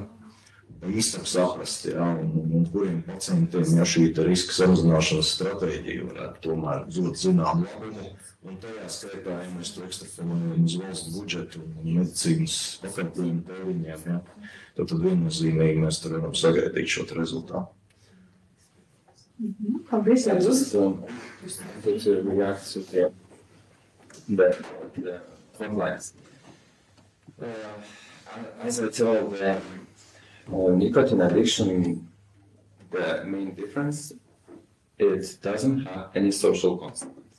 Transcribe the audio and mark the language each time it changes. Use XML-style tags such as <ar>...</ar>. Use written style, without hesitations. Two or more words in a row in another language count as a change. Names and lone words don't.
<lv>Īstam saprast, ja, un kuriem pacientiem, ja šī riska samazināšanas stratēģija varētu tomēr dot zinām labumu, un tajā skaitā, ja mēs to ekstrapolējam uz valsts budžetu un medicīnas pakalpojumu tēriņiem, ja, tad viennozīmīgi mēs tur varam sagaidīt šo rezultātu. Paldies,</lv> <en>just to react to the hotlines. As I told, nicotine addiction, the main difference, it doesn't have any social consequence.</en>